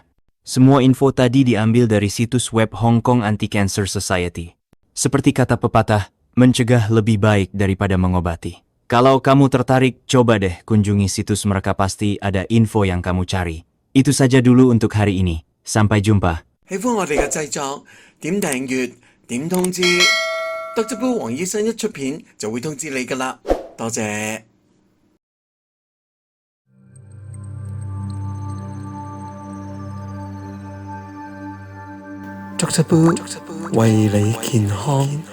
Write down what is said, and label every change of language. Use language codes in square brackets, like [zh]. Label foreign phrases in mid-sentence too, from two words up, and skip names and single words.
[id] Semua info tadi diambil dari situs web Hong Kong Anti-Cancer Society. Seperti kata pepatah, mencegah lebih baik daripada mengobati. Kalau kamu tertarik, coba deh kunjungi situs mereka, pasti ada info yang kamu cari. Itu saja dulu untuk hari ini. Sampai jumpa. [yue] 喜歡我哋嘅製作，點訂閱，點通知，得隻煲黃醫生一出片就會通知你㗎啦。多謝。捉隻煲，為你健康。